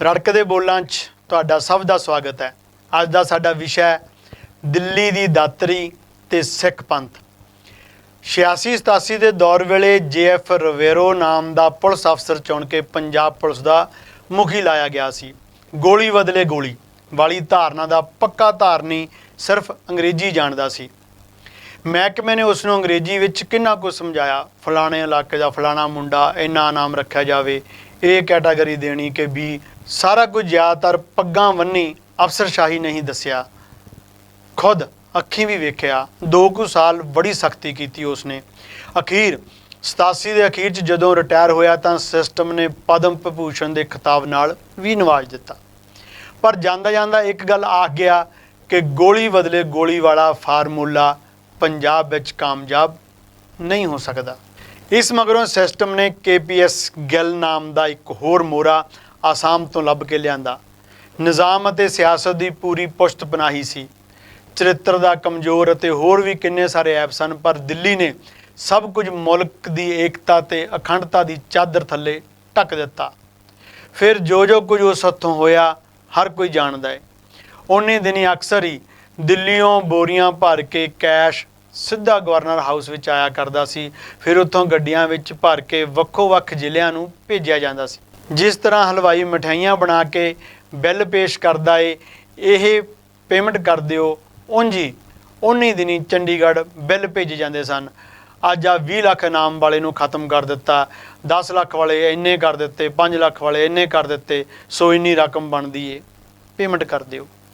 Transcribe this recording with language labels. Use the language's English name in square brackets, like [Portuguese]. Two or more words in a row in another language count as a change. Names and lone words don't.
[Punjabi] ਰੜਕਦੇ ਬੋਲਾਂ 'ਚ ਤੁਹਾਡਾ ਸਭ ਦਾ ਸਵਾਗਤ ਹੈ। ਅੱਜ ਦਾ ਸਾਡਾ ਵਿਸ਼ਾ ਹੈ ਦਿੱਲੀ ਦੀ ਦਾਤਰੀ ਤੇ ਸਿੱਖ ਪੰਥ। 86-87 ਦੇ ਦੌਰ ਵੇਲੇ JF ਰਵੇਰੋ ਨਾਮ ਦਾ ਪੁਲਿਸ ਅਫਸਰ ਚੁਣ ਕੇ ਪੰਜਾਬ ਪੁਲਿਸ ਦਾ ਮੁਖੀ ਲਾਇਆ ਗਿਆ ਸੀ। ਗੋਲੀ ਬਦਲੇ ਗੋਲੀ ਵਾਲੀ ਧਾਰਨਾ ਦਾ ਪੱਕਾ ਧਾਰਨੀ ਸਿਰਫ ਅੰਗਰੇਜ਼ੀ ਜਾਣਦਾ ਸੀ। ਮਹਿਕਮੇ ਨੇ ਉਸਨੋਂ ਅੰਗਰੇਜ਼ੀ ਵਿਚ ਕਿੰਨਾ ਕੁਝ ਸਮਝਾਇਆ, ਫਲਾਣੇ ਇਲਾਕੇ ਕਾ ਫਲਾਣਾ ਮੁੰਡਾ ਇੰਨਾ ਨਾਮ ਰੱਖਿਆ ਜਾਏ, ਏ ਕੈਟਾਗਰੀ ਦੇਣੀ ਕਿ ਬੀ ਸਾਰਾ ਕੁਝ ਜ਼ਿਆਦਾਤਰ ਪੱਗਾਂ ਵੰਨੀ ਅਫ਼ਸਰਸ਼ਾਹੀ ਨਹੀਂ ਦੱਸਿਆ। ਖੁਦ ਅੱਖੀਂ ਭੀ ਵੇਖਿਆ 2 ਸਾਲ ਬੜੀ ਸਖ਼ਤੀ ਕੀ ਉਸਨੇ। ਅਖ਼ੀਰ 87 ਕੇ ਅਖ਼ੀਰ ਚ ਜਦੋਂ ਰਿਟਾਇਰ ਹੋਇਆ ਤਾਂ ਸਿਸਟਮ ਨੇ ਪਦਮ ਵਿਭੂਸ਼ਣ ਕੇ ਖ਼ਿਤਾਬ ਨਾਲ ਭੀ ਨਵਾਜ਼ ਦਿੱਤਾ। ਪਰ ਜਾਂਦਾ ਜਾਂਦਾ ਏਕ ਗੱਲ ਆਖ ਗਿਆ ਕਿ ਗੋਲੀ ਬਦਲੇ ਗੋਲੀ ਵਾਲਾ ਫਾਰਮੂਲਾ ਪੰਜਾਬ ਵਿਚ ਕਾਮਯਾਬ ਨਹੀਂ ਹੋ ਸਕਤਾ। ਇਸ ਮਗਰੋਂ ਸਿਸਟਮ ਨੇ KPS ਗਿੱਲ ਨਾਮ ਕਾ ਏਕ ਹੋਰ ਮੋਹਰਾ ਆਸਾਮ ਤੋਂ ਲੱਭ ਕੇ ਲਿਆ। ਨਿਜ਼ਾਮ ਅਤੇ ਸਿਆਸਤ ਕੀ ਪੂਰੀ ਪੁਸ਼ਤ ਪਨਾਹੀ ਸੀ। ਚਰਿੱਤਰ ਕਾ ਕਮਜ਼ੋਰ ਅਤੇ ਹੋਰ ਭੀ ਕਿੰਨੇ ਸਾਰੇ ਐਪ ਸਨ, ਪਰ ਦਿੱਲੀ ਨੇ ਸਭ ਕੁਝ ਮੁਲਕ ਕੀ ਏਕਤਾ ਤੇ ਅਖੰਡਤਾ ਕੀ ਚਾਦਰ ਥੱਲੇ ਢਕ ਦਿੱਤਾ। ਫਿਰ ਜੋ ਕੁਝ ਉਸ ਹੱਥੋਂ ਹੋਇਆ ਹਰ ਕੋਈ ਜਾਣਤਾ ਹੈ। ਉਨ੍ਹੀਂ ਦਿਨੀਂ ਅਕਸਰ ਹੀ ਦਿੱਲੀਓਂ ਬੋਰੀਆਂ ਭਰ ਕੇ ਕੈਸ਼ ਸਿੱਧਾ ਗਵਰਨਰ ਹਾਊਸ ਵਿਚ ਆਇਆ ਕਰਦਾ ਸੀ। ਫਿਰ ਉੱਥੋਂ ਗੱਡੀਆਂ ਵਿਚ ਭਰ ਕੇ ਵੱਖੋ ਵੱਖ ਜ਼ਿਲ੍ਹਿਆਂ ਨੂੰ ਭੇਜਿਆ ਜਾਂਦਾ ਸੀ। ਜਿਸ ਤਰ੍ਹਾਂ ਹਲਵਾਈ ਮਿਠਾਈਆਂ ਬਣਾ ਕੇ ਬਿੱਲ ਪੇਸ਼ ਕਰਦਾ ਹੈ, ਯੇ ਪੇਮੈਂਟ ਕਰ ਦਿਓ, ਉਂਜ ਹੀ ਉਨ੍ਹੀਂ ਦਿਨੀਂ ਚੰਡੀਗੜ੍ਹ ਬਿੱਲ ਭੇਜੇ ਜਾਤੇ ਸਨ। ਅੱਜ ਆ 20 ਲੱਖ ਇਨਾਮ ਵਾਲੇ ਨੂੰ ਖ਼ਤਮ ਕਰ ਦਿੱਤਾ, 10 ਲੱਖ ਵਾਲੇ ਇੰਨੇ ਕਰ ਦਿੱਤੇ, 5 ਲੱਖ ਵਾਲੇ ਇੰਨੇ ਕਰ ਦਿੱਤੇ, ਸੋ ਇੰਨੀ ਰਕਮ ਬਣਦੀ ਹੈ, ਪੇਮੈਂਟ ਕਰ ਦਿਓ।